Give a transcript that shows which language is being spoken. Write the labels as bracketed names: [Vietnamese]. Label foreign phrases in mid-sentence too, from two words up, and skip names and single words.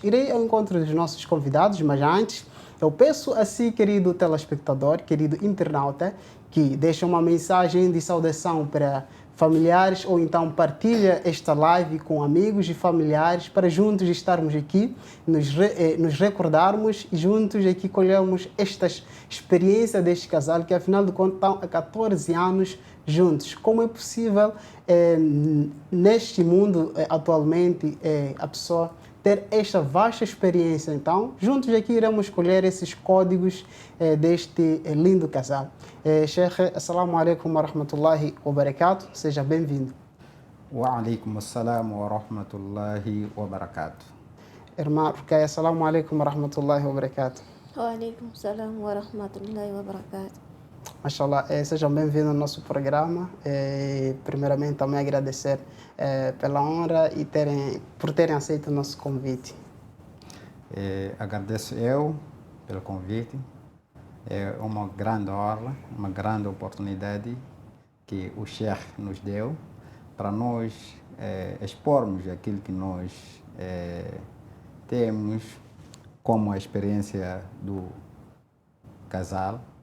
[Portuguese] Irei ao encontro dos nossos convidados, mas antes eu peço a si, querido telespectador, querido internauta, que deixe uma mensagem de saudação para familiares ou então partilha esta live com amigos e familiares para juntos estarmos aqui, nos recordarmos e juntos aqui colhermos esta experiência deste casal que afinal de contas estão há 14 anos juntos. Como é possível neste mundo atualmente a pessoa ter esta vasta experiência? Então, juntos aqui iremos escolher esses códigos deste lindo casal. Sheikh, [Arabic] السلام عليكم ورحمة الله وبركاته. [Portuguese] Seja bem-vindo. [Arabic] وعليكم السلام ورحمة الله وبركاته. [Portuguese] Irmã Ruqaia, [Arabic] السلام عليكم ورحمة الله وبركاته. وعليكم السلام ورحمة الله وبركاته. [Portuguese] Mashallah, sejam bem-vindos ao nosso programa. Primeiramente, também agradecer pela honra e por terem aceito o nosso convite. Agradeço eu pelo convite. É uma grande honra, uma grande oportunidade que o Sheikh nos deu para nós expormos aquilo que nós temos como a experiência do casal.